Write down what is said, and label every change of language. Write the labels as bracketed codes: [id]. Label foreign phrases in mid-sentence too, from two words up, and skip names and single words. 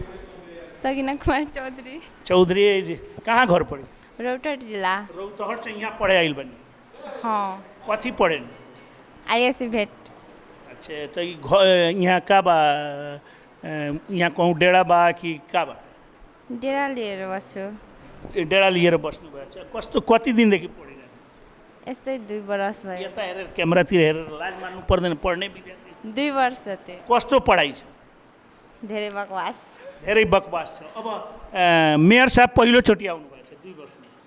[bho] सगीना कुमार चौधरी। चौधरी जी कहाँ घर पड़ी? रौतहट जिला। रौतहट से यहाँ पढ़े आइल बनी? हाँ। कथी पढ़े? आईएससी भेट। अच्छा, तो यहाँ का बा, यहाँ कहूँ डेरा बा कि का बा? [ne] डेरा लिएर बस्छु। डेरा लिएर बस्नु भयो? अच्छा, कस्तो कति दिनदेखि पढिरहेको? यस्तै 2 वर्ष भयो। यता हेरेर क्यामेरातिर हेरेर लाज मान्नु पर्दैन, पढ्ने विद्यार्थी। 2 वर्ष त्यो। कस्तो पढाइ छ? धेरै बकवास। धेरै बकवास छ। अब मेयर साहब पहिलोचोटि आउनुभएको छ 2 वर्षमा?